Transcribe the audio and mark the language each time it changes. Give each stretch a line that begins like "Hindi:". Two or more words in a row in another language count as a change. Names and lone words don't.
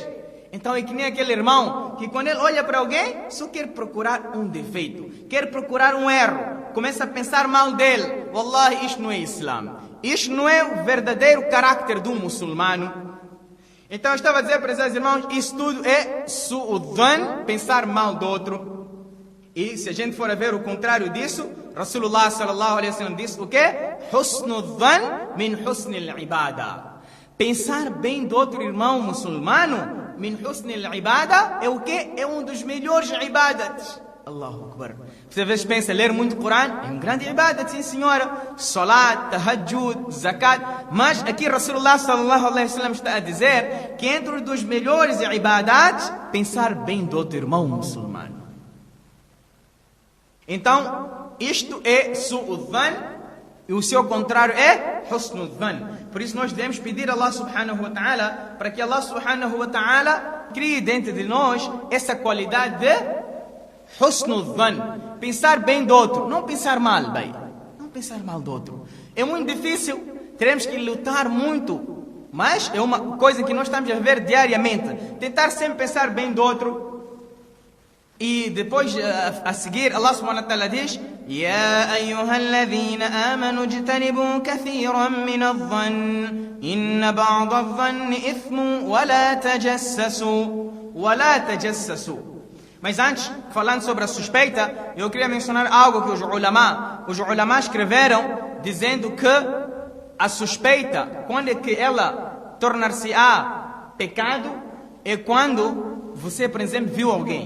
Portuguese: Então é que nem aquele irmão que quando ele olha para alguém, só quer procurar um defeito, quer procurar um erro, começa a pensar mal dele. Wallahi, isto não é Islã. Isto não é o verdadeiro caráter do muçulmano. Então eu estava a dizer para os irmãos, isso tudo é su'udhan, pensar mal do outro. E se a gente for a ver o contrário disso,
Arabic: رسول الله صلى الله عليه وسلم
Portuguese: disse o quê?
Arabic: حسن الظن من حسن العبادة.
Portuguese: Pensar bem do outro irmão muçulmano,
Arabic: من حسن العبادة,
Portuguese: é o quê? É um dos melhores ibadats.
Arabic: الله أكبر.
Portuguese: Você às vezes pensa, ler muito Corão é um grande ibadat, sim senhora. Salat, tahajjud, zakat. Mas aqui
Arabic: رسول الله صلى الله عليه وسلم
Portuguese: está a dizer que entre os dos melhores ibadats, pensar bem do outro irmão muçulmano. Então, isto é su'udhan e o seu contrário é husnudhan. Por isso nós devemos pedir a
Arabic: الله سبحانه وتعالى
Portuguese: para que
Arabic: الله سبحانه وتعالى
Portuguese: crie dentro de nós essa qualidade de husnudhan. Pensar bem do outro, não pensar mal, bem. Não pensar mal do outro. É muito difícil, teremos que lutar muito, mas é uma coisa que nós estamos a ver diariamente. Tentar sempre pensar bem do outro. E depois, a seguir,
Arabic: الله سبحانه وتعالى
Portuguese: diz:
Arabic: يا أيها الذين آمنوا اجتنبوا كثيرا من الظن إن بعض الظن إثم ولا تجسسوا.
Portuguese: Mas antes, falando sobre a suspeita, eu queria mencionar algo que os ulama escreveram, dizendo que a suspeita, quando é que ela tornar-se-á pecado, é quando você, por exemplo, viu alguém.